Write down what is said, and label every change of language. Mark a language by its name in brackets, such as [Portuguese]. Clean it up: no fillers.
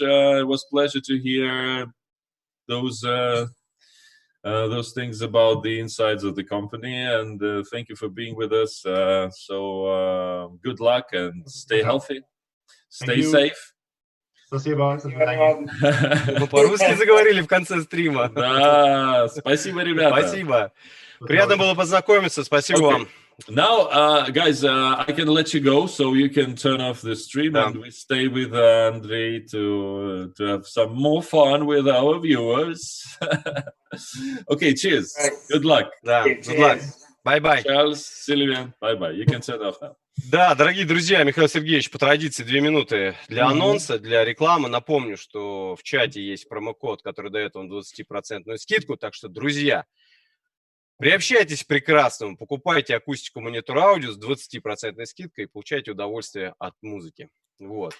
[English] It was a pleasure to hear those things about the insides of the company, and thank you for being with us. So good luck and stay healthy, stay safe. [Russian] Спасибо. Мы по-русски заговорили в конце стрима. Да, спасибо, ребята. Спасибо. Приятно было познакомиться. Спасибо вам. [English] Now, guys, I can let you go, so you can turn off the stream, and we stay with Andrei to have some more fun with our viewers. Okay, cheers. Good luck. Good luck. Bye-bye. Charles, Sylvain, bye-bye. You can turn off now. [Russian] Да, дорогие друзья, Михаил Сергеевич, по традиции 2 минуты для анонса, для рекламы. Напомню, что в чате есть промокод, который дает вам 20% скидку. Так что, друзья, приобщайтесь к прекрасному, покупайте акустику монитор аудио с 20% скидкой и получайте удовольствие от музыки. Вот.